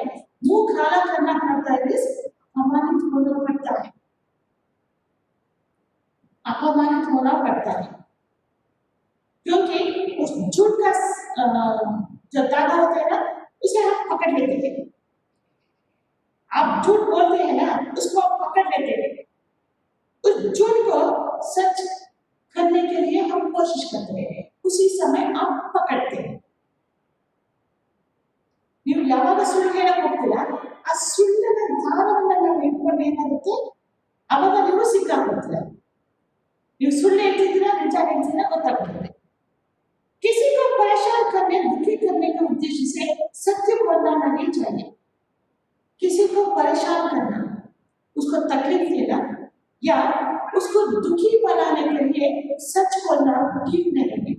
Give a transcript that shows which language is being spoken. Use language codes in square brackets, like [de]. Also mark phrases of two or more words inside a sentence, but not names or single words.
[hi] मुंह खाला करना पड़ता है, अपमानित होना पड़ता है, अपमानित होना पड़ता है, क्योंकि उस झूठ का जो दादा होता है ना उसे हम पकड़ लेते हैं। आप झूठ बोलते हैं ना, उसको आप पकड़ लेते हैं। उस झूठ को सच करने के लिए हम कोशिश करते हैं, उसी समय आप पकड़ते हैं। [kn] ನೀವು ಯಾವಾಗ ಸುಳ್ಳು ಹೇಳಕ್ ಹೋಗ್ತೀರಾ ಆ ಸುಳ್ಳಿನ ದಾರವನ್ನ ನಾವು ಇಟ್ಕೊಂಡು ಏನಾಗುತ್ತೆ ಅವಾಗ ನೀವು ಸಿಕ್ಕಾಕೊಳ್ತೀರಾ। ನೀವು ಸುಳ್ಳು ಹೇಳ್ತಿದ್ದೀರಾ ನಿಜ ಹೇಳ್ತಿದ್ದೀರಾ ಗೊತ್ತಾಗ್ತದೆ। [hi] किसी को परेशान करने दुखी करने के उद्देश्य से सत्य बोलना नहीं चाहिए। किसी को परेशान करना, उसको तकलीफ देना या उसको दुखी बनाने के लिए सच बोलना ठीक नहीं है।